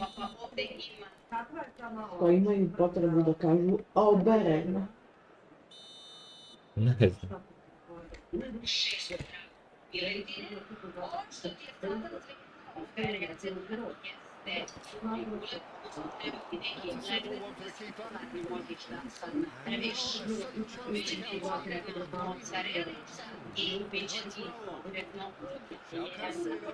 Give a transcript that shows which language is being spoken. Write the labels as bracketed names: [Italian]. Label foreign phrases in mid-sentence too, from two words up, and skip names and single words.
[Serbian] To imaju potrebu da kažu oberem. Ne znam. [English] That's a simple one for the keeper. And now a sudden chance to counter. Let's roll on. Shall Cancelo.